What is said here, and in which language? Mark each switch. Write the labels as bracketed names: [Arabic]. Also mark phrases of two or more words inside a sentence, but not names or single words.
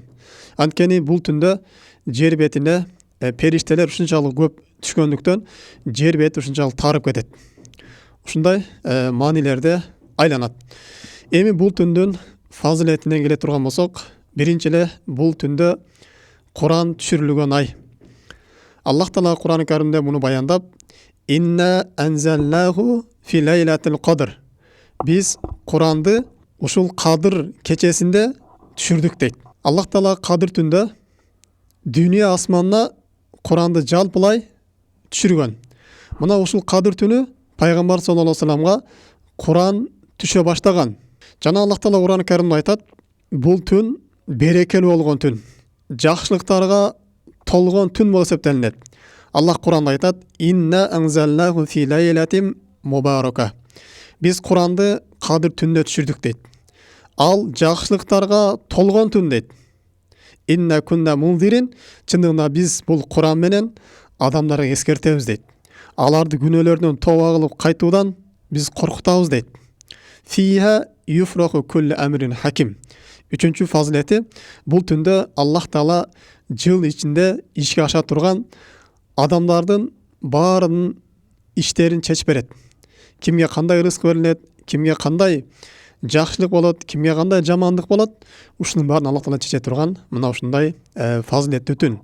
[Kyrgyz] Анткени бул түндө жер бетине периштелер ушунчалык көп түшкөндүктөн жер бети ушунчалык тарып кетет. Ушундай маанилерде айланат. Эми бул түндүн фазилетинен келе турган болсок, биринчи эле бул түндө Куран түшүрүлгөн ай. Аллах Таала Куран-ы Каримде муну баяндап, [Arabic] «إنا أنزلناه في ليلة القدر». [Kyrgyz] Биз Куранды ушул кадыр кечесинде түшүрдүк дейт. Аллах Таала кадыр түндө дүйнө асманына Куранды жалпылай түшүргөн. Мына ушул кадыр түнү Пайгамбар [Arabic] صلى الله عليه وسلم [Kyrgyz] Куран түшө баштаган. Жана Аллах Таала Куран-ы Каримде айтат, бул түн берекелүү болгон түн, жакшылыктарга толгон түн болуп эсептелинет. Аллах Куранда айтат, [Arabic] «إنا أنزلناه في ليلة مباركة». [Kyrgyz] Биз Куранды кадыр түндө түшүрдүк дейт. Ал жакшылыктарга толгон түн дейт. [Arabic] «إنا كنا منذرين». [Kyrgyz] Чындыгында биз бул Куран менен адамдарга эскертебиз дейт. Аларды күнөөлөрдөн тооба кылып кайтуудан биз коркутабыз дейт. [Arabic] «فيها يفرق كل أمر حكيم». [Kyrgyz] Үчүнчү фазилети, бул түндө Аллах Таала жыл ичинде ишке аша турган адамдардын баарынын иштерин чечип берет. Кимге кандай рызык берилет, кимге кандай жакшылык болот, кимге кандай жамандык болот, ушунун баарын Аллах Таала чече турган мына ушундай фазилеттүү түн.